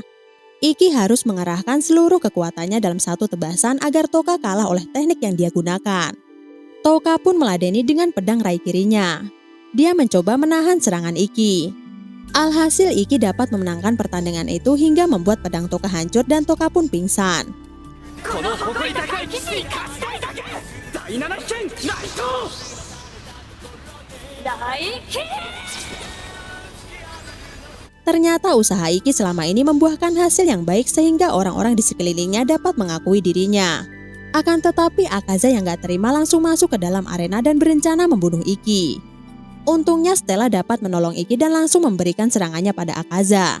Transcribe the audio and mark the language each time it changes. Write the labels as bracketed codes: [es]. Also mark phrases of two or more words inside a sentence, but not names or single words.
[id] Iki harus mengerahkan seluruh kekuatannya dalam 1 tebasan agar Toka kalah oleh teknik yang dia gunakan. Toka pun meladeni dengan pedang raikirinya. Dia mencoba menahan serangan Iki. Alhasil Iki dapat memenangkan pertandingan itu hingga membuat pedang Toka hancur dan Toka pun pingsan. [ja] この誇り高い騎士に勝ちたいだけ。第7剣ナイト大キリ [id] Ternyata usaha Iki selama ini membuahkan hasil yang baik sehingga orang-orang di sekelilingnya dapat mengakui dirinya. Akan tetapi Akaza yang gak terima langsung masuk ke dalam arena dan berencana membunuh Iki. Untungnya Stella dapat menolong Iki dan langsung memberikan serangannya pada Akaza.